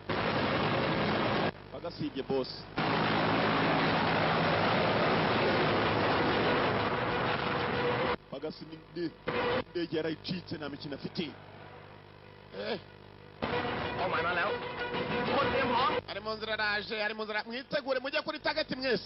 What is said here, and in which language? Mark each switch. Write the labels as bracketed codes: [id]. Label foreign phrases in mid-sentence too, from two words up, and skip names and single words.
[rw] Pagasibye boss. Pagasi indege yarayicitse nta mikino afite. [en] Oh my man, [th] คนเตรียมพร้อม [rw] ari mu nzira raje ari mu nzira mwitegure mujye kuri target mwese.